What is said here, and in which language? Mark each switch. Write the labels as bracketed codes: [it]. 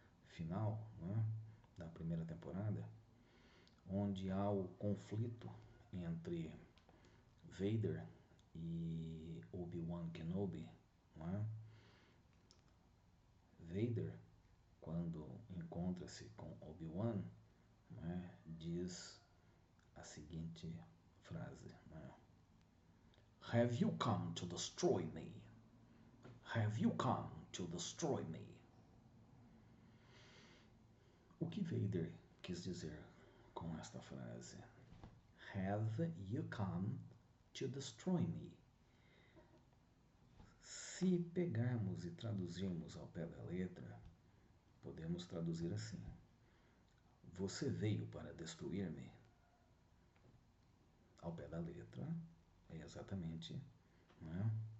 [pt] final, né, da primeira temporada, onde há o conflito entre Vader e Obi-Wan Kenobi, né? Vader, quando encontra-se com Obi-Wan, né, diz a seguinte frase, né? [en] Have you come to destroy me? Have you come to destroy me? [pt] O que Vader quis dizer com esta frase? [en] Have you come to destroy me? [pt] Se pegarmos e traduzirmos ao pé da letra, podemos traduzir assim: você veio para destruir-me? Ao pé da letra, é exatamente, né?